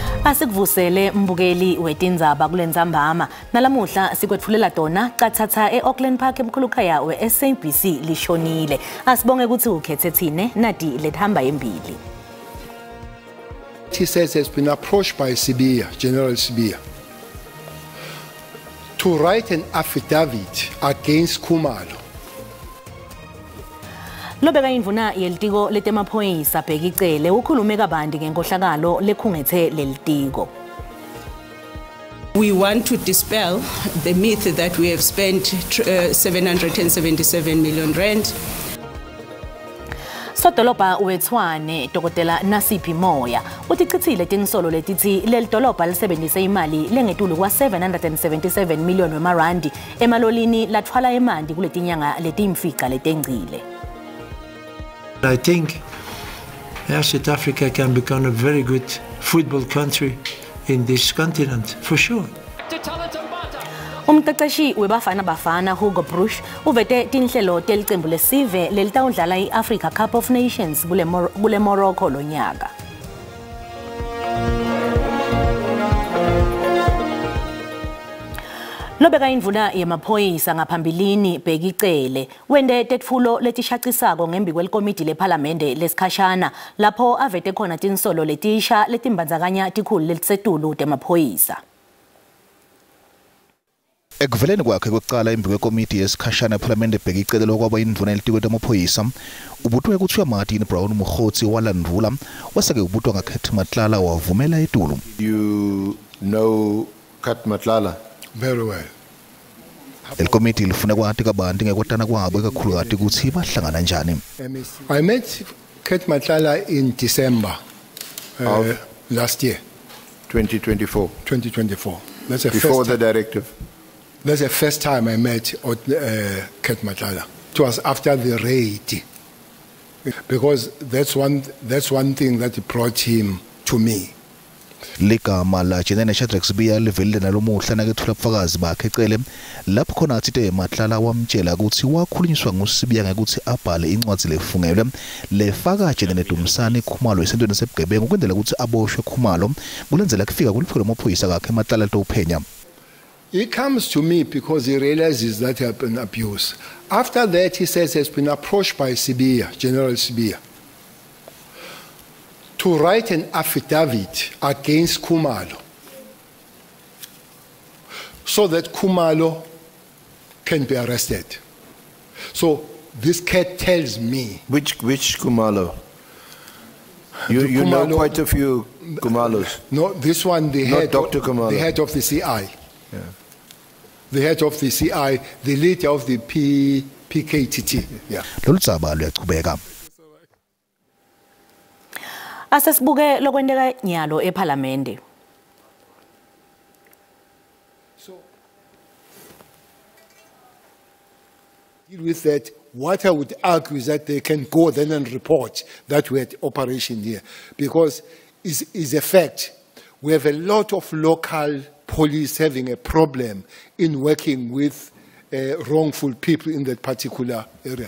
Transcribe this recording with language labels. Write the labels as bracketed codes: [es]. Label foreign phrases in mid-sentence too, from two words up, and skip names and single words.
[ss] Asikuvusele mbukeli wetindzaba kulendzambama nalamuhla sikwetfulela tona qathatha eAuckland Park emkhulukhaya we-SABC lishonile. Asibonge ukuthi ukhethe thine nati lethamba embili. [en] He says has been approached by Sibiya, General Sibiya, to write an affidavit against Khumalo. [ss] Lobeka indvuna yelitiko letemaphoyisa Bhekicele ukhulume kabanti ngenkohlakalo lekhungethe lelitiko. [en] We want to dispel the myth that we have spent 777 million rand. [ss] Sodolobha wetshwane Dokotela Nasiphi Moya utichithile tinsolo letithi lelidolobha lisebenzise imali lengetulu kwa 777 million wemarandi emalolini lathwala emanti kuletinyanga letiyimfica letengcile. [en] I think South Africa can become a very good football country in this continent, for sure. [ss] Umqeqeshi weBafana Bafana Hugo Broos uvete tinhlelo telicembu lesive lelitawudlala i-Africa Cup of Nations kule Morocco lonyaka. Lobeka indvuna yemaphoyisa ngaphambilini Bhekicele wende tetfulo letishacisako ngembi kwelikomidi lephalamende lesikhashana lapho avete khona tinsolo letisha letimbandzakanya tikhulu lelisetulu temaphoyisa. Ekuveleni kwakhe kokuqala embi kwekomiti yesikhashana ephalamende Bhekicele lokwaba indvuna yelitiko temaphoyisa ubutwe kuthiwa Martin Brown Mkhotsi walandvula waseke ubutwa ngaKhet Matlala wavumela etulu. [en] You know Khet Matlala very well. Elkomiti lifuna kwati kabanti ngekwatana kwabo kakhulu kati ukuthi bahlangana njani. I met Khet Matlala in December last year. 2024. 2024. That's a before the directive. That's the first time I met Khet Matlala. It was after the raid, because that's one thing that brought him to me. [ss] Ligama la Jenene Shadrack Sibiya livelile nalomuhla nakethula ubufakazi bakhe Cele lapho khona athi Matlala wamtshela ukuthi wakhulunyiswa nguSibiya ngekuthi abhale incwadi lefungelwe lefaka Jenene Dumsani Khumalo esentweni sebugebengu ukwenzela ukuthi aboshwe Khumalo kulenzela kufika kuliphiko lamaphoyisa kakhe Matlala tophenya. [en] He comes to me because he realizes that he has been abused. After that, he says he has been approached by Sibiya, General Sibiya, to write an affidavit against Khumalo so that Khumalo can be arrested. So this cat tells me... Which Khumalo? You know quite a few Khumalos. No, this one, the head of the CI. Yeah. The head of the CI, the leader of the PKTT. Yeah. [ss] Asesibuke lokwendeka nyalo ephalamende. [en] So, deal with that. What I would argue is that they can go then and report that we had operation here, because it's a fact. We have a lot of local police having a problem in working with wrongful people in that particular area.